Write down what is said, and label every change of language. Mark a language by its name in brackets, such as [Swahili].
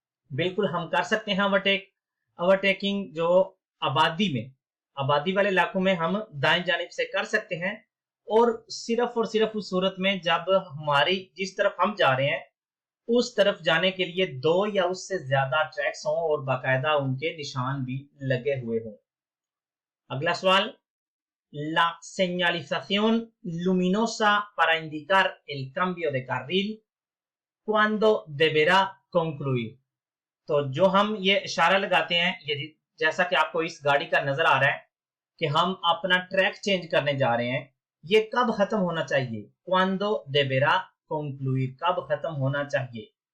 [Hindi] बिल्कुल हम कर सकते हैं ओवरटेकिंग जो आबादी वाले इलाकों में हम दाएं जानिब से कर सकते हैं, और सिर्फ उस सूरत में जब हमारी जिस तरफ हम जा रहे हैं उस तरफ जाने के लिए दो या उससे ज्यादा ट्रैक्स हों और बाकायदा उनके निशान भी लगे हुए हों। अगला सवाल, [Spanish] la señalización luminosa para indicar el cambio de carril, ¿cuándo deberá concluir? [Hindi] तो जो हम ये इशारा लगाते हैं, यदि जैसा कि आपको इस गाड़ी का नजर आ रहा है कि हम अपना ट्रैक चेंज करने जा रहे हैं, ये कब खत्म होना चाहिए? [Spanish] cuándo deberá concluir, [Hindi] कब खत्म होना चाहिए?